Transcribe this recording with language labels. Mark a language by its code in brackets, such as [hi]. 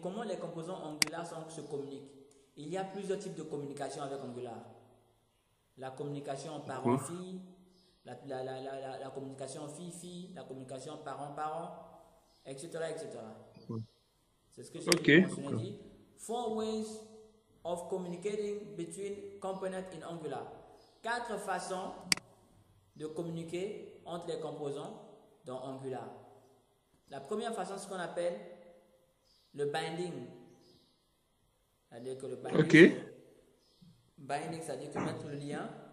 [fr] Comment les composants Angular se communiquent? Il y a plusieurs types de communication avec Angular. La communication parent-fille, la communication fille-fille, la communication parent-parent, etc. etc. C'est ce que j'ai mentionné. [en] 4 ways of communicating between components in Angular. [fr] 4 façons de communiquer entre les composants dans Angular. La première façon, c'est ce qu'on appelle le binding. C'est-à-dire que le binding, Binding, c'est-à-dire que mettre le lien.